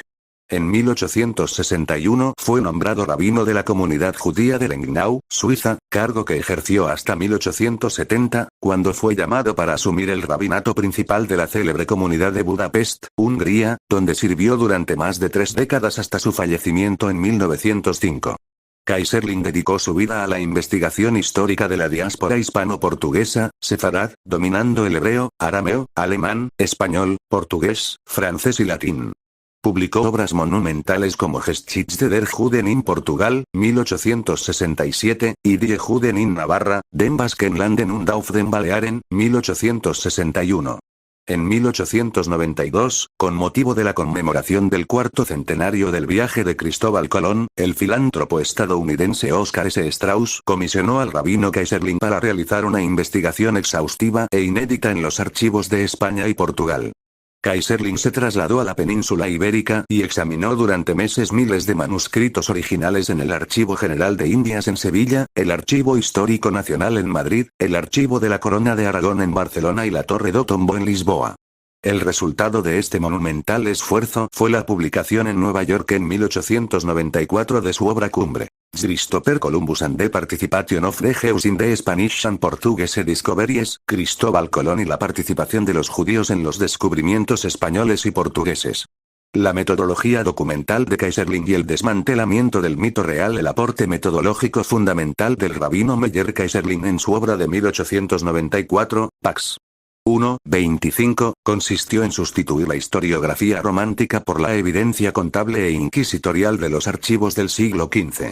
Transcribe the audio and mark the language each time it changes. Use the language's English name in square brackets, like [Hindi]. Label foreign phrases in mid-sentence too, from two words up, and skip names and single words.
[Spanish] En 1861 fue nombrado rabino de la comunidad judía de Lengnau, Suiza, cargo que ejerció hasta 1870, cuando fue llamado para asumir el rabinato principal de la célebre comunidad de Budapest, Hungría, donde sirvió durante más de 3 décadas hasta su fallecimiento en 1905. Kaiserling dedicó su vida a la investigación histórica de la diáspora hispano-portuguesa, sefarad, dominando el hebreo, arameo, alemán, español, portugués, francés y latín. Publicó obras monumentales como Geschichte der Juden in Portugal, 1867, y Die Juden in Navarra, Den Baskenlanden und auf den Balearen, 1861. En 1892, con motivo de la conmemoración del 4º centenario del viaje de Cristóbal Colón, el filántropo estadounidense Oscar S. Strauss comisionó al rabino Kaiserling para realizar una investigación exhaustiva e inédita en los archivos de España y Portugal. Kaiserling se trasladó a la península ibérica y examinó durante meses miles de manuscritos originales en el Archivo General de Indias en Sevilla, el Archivo Histórico Nacional en Madrid, el Archivo de la Corona de Aragón en Barcelona y la Torre do Tombo en Lisboa. El resultado de este monumental esfuerzo fue la publicación en Nueva York en 1894 de su obra cumbre, Christopher Columbus and the Participation of the Jews in the Spanish and Portuguese Discoveries, Cristóbal Colón y la participación de los judíos en los descubrimientos españoles y portugueses. La metodología documental de Kaiserling y el desmantelamiento del mito real. El aporte metodológico fundamental del rabino Meyer Kaiserling en su obra de 1894, Pax 1:25, consistió en sustituir la historiografía romántica por la evidencia contable e inquisitorial de los archivos del siglo XV.